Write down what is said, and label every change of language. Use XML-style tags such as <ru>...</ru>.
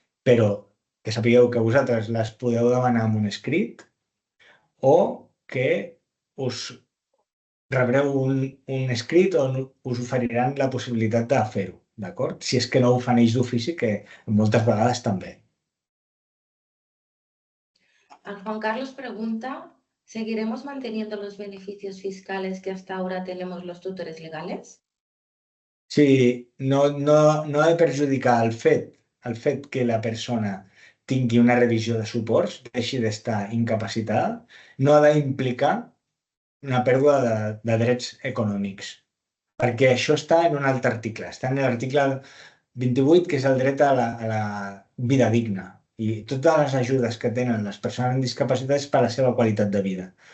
<ca>Però que sapigueu que vosaltres les podeu demanar amb un escrit o que us rebreu un escrit on us oferiran la possibilitat de fer-ho, d'acord? Si és que no ho fan ells d'ofici, que moltes vegades també.</ca> <es>El Juan Carlos pregunta, ¿seguiremos manteniendo los beneficios fiscales que hasta ahora tenemos los tutores legales?</es> <ca>Sí, no ha de perjudicar el fet que la persona tingui una revisió de suports, deixi d'estar incapacitada, no ha d'implicar una pèrdua de drets econòmics, perquè això està en un altre article, està en l'article 28, que és el dret a la vida digna, i totes les ajudes que tenen les persones amb discapacitat és per a la seva qualitat de vida.</ca>